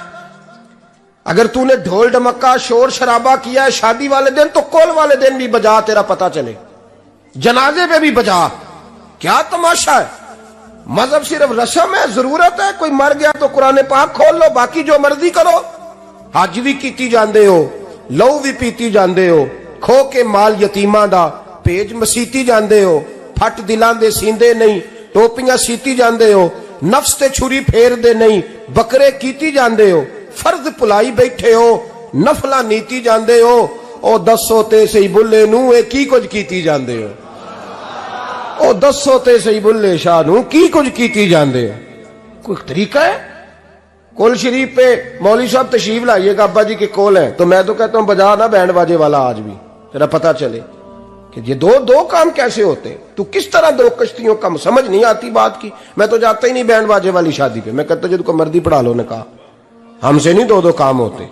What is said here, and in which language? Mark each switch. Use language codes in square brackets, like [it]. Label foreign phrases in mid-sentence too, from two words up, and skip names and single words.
[ur] اگر تو نے ڈھول ڈمکا شور شرابہ کیا ہے شادی والے دن تو کول والے دن بھی بجا، تیرا پتا چلے، جنازے پہ بھی بجا. کیا تماشا ہے؟ مذہب صرف رسم ہے، ضرورت ہے. کوئی مر گیا تو قرآن پاک کھول لو، باقی جو مرضی کرو. [pa] حج بھی کیتی جاندے ہو، لو بھی پیتی جاندے ہو، کھو کے مال یتیماں دا پیج مسیتی جاندے ہو، پھٹ دلاں دے سیندے نہیں، ٹوپیاں سیتی جاندے ہو، نفس تے چھری پھیر دے نہیں، بکرے کیتی جاندے ہو، فرض پلائی بیٹھے ہو، نفلہ نیتی جاندے ہو. او دسوتے سہی بلھے نوں ایہ کی کجھ کیتی جاندے ہو، او دسوتے سہی بلھے شاہ نوں کی کجھ کیتی جاندے ہو. [ur] کوئی طریقہ ہے? قل شریف پے مولوی صاحب تشریف لائیے گا، ابا جی کے قل ہے، تو میں تو کہتا ہوں بجا نا بینڈ باجے والا آج بھی، ذرا پتا چلے کہ یہ دو کام کیسے ہوتے. تو کس طرح دو کشتیوں کا، سمجھ نہیں آتی بات کی۔ میں تو جاتا ہی نہیں بینڈ باجے والی شادی پے، میں کہتا جنکو مرضی پڑھا لو نے کہا، ہمسے نہیں دو کام ہوتے.